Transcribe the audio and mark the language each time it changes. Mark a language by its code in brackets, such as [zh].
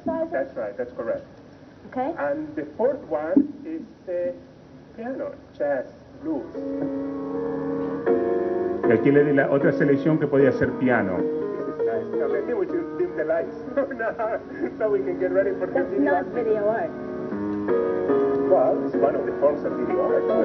[en] That's right, that's correct. Okay. And the fourth one is piano, jazz, blues. [es] Y aquí le di la otra selección que podía ser piano. [en] I think we should dim the lights so we can get ready for the video. That's not video art. Well, it's one of the forms of video art.